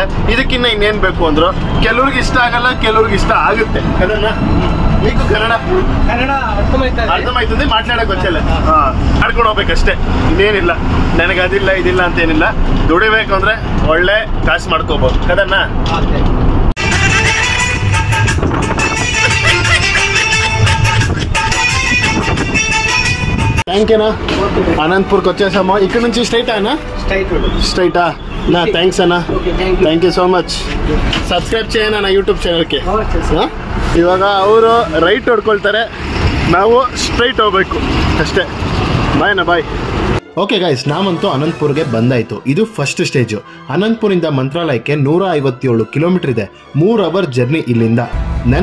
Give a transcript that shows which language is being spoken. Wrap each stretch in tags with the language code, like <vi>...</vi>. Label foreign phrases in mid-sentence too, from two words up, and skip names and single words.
<kn>ಇದಕ್ಕಿನ್ನ ಇನ್ನೇನು ಬೇಕು ಅಂದರು. ಕೆಲವ್ರಿಗೆ ಇಷ್ಟ ಆಗಲ್ಲ, ಕೆಲವ್ರಿಗೆ ಇಷ್ಟ ಆಗುತ್ತೆ. ಅದನ್ನ మీకు ಕನ್ನಡ ಅರ್ಥಮೈತದೆ, ಮಾತಾಡೋಕೆ ಗೊತ್ತಿಲ್ಲ, ಮಾಡ್ಕೊಂಡು ಹೋಗ್ಬೇಕಷ್ಟೇ, ಇನ್ನೇನಿಲ್ಲ. ನನಗೆ ಅದಿಲ್ಲ ಇದಿಲ್ಲ ಅಂತೇನಿಲ್ಲ. ದುಡಿಬೇಕು ಅಂದರೆ ಒಳ್ಳೆ ಕಾಸು ಮಾಡ್ಕೋಬೋದು ಕದನ್ನ.</kn> <te>థ్యాంక్ యూనా. అనంతపూర్కి వచ్చేసాము. ఇక్కడ నుంచి స్ట్రైటా అన్న? స్ట్రైటా నా. థ్యాంక్స్ అన్న,</te> <en>thank you so much.</en> <te>ಸಬ್ಸ್ಕ್ರೈಬ್ చేయನ</te> <kn>ನನ್ನ ಯೂಟ್ಯೂಬ್ ಚಾನಲ್ಗೆ. ಇವಾಗ ಅವರು ರೈಟ್ ಹೊಡ್ಕೊಳ್ತಾರೆ, ನಾವು ಸ್ಟ್ರೈಟ್ ಹೋಗ್ಬೇಕು ಅಷ್ಟೇ. ಬಾಯ್ನ ಬಾಯ್.</kn> <en>okay guys,</en> <kn>ನಾವಂತೂ ಅನಂತಪುರ್ಗೆ ಬಂದಾಯಿತು. ಇದು</kn> <en>first stage.</en> <kn>ಅನಂತಪುರಿಂದ ಮಂತ್ರಾಲಯಕ್ಕೆ 157 ಕಿಲೋಮೀಟರ್ ಇದೆ. 3</kn> <en>hour journey</en> <kn>ಇಲ್ಲಿಂದ.</kn>